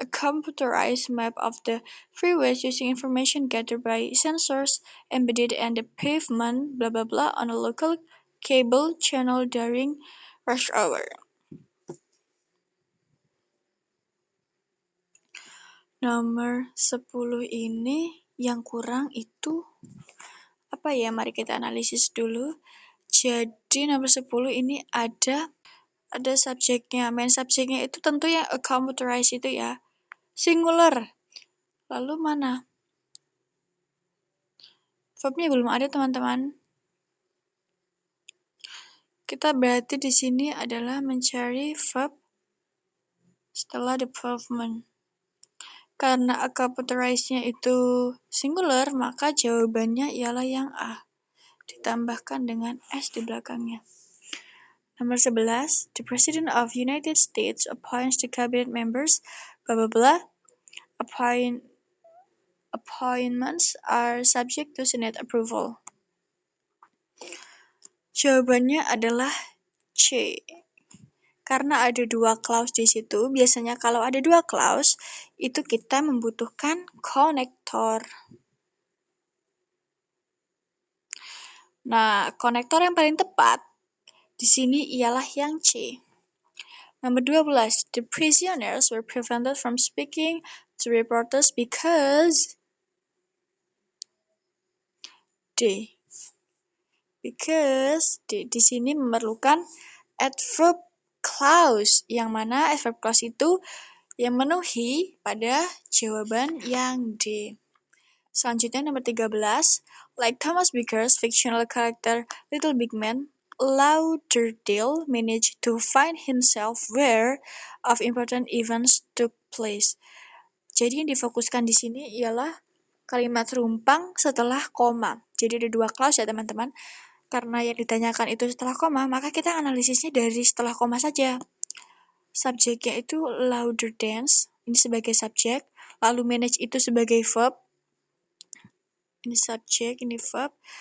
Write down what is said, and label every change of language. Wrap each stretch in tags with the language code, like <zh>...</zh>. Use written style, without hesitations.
<en>a computerized map of the freeways using information gathered by sensors embedded in the pavement, blah blah blah, on a local cable channel during rush hour.</en> <id>Nomor 10 ini yang kurang itu apa ya? Mari kita analisis dulu. Jadi nomor 10 ini ada subjeknya. Main subjeknya itu tentu yang a computerized itu ya. Singular. Lalu mana? Verbnya belum ada, teman-teman. Kita berarti di sini adalah mencari verb setelah the pavement. Karena a computerized-nya itu singular, maka jawabannya ialah yang A. Ditambahkan dengan S di belakangnya. Nomor 11,</id> <en>the President of United States appoints the cabinet members, blah blah blah. Appointments are subject to Senate approval.</en> <id>Jawabannya adalah C. Karena ada 2 clause di situ, biasanya kalau ada 2 clause, itu kita membutuhkan konektor. Nah, konektor yang paling tepat di sini ialah yang C. Nomor 12,</id> <en>the prisoners were prevented from speaking to reporters because D.</en> <id>Because di sini memerlukan adverb clause, yang mana adverb clause itu yang memenuhi pada jawaban yang D. Selanjutnya nomor 13,</id> <en>like Thomas Baker's fictional character Little Big Man, Lauderdale managed to find himself where of important events took place.</en> <id>Jadi yang difokuskan di sini ialah kalimat rumpang setelah koma. Jadi ada 2 clause ya teman-teman. Karena yang ditanyakan itu setelah koma, maka kita analisisnya dari setelah koma saja. Subjeknya itu Lauderdale, ini sebagai subjek, lalu manage itu sebagai verb, ini subjek, ini verb.</id>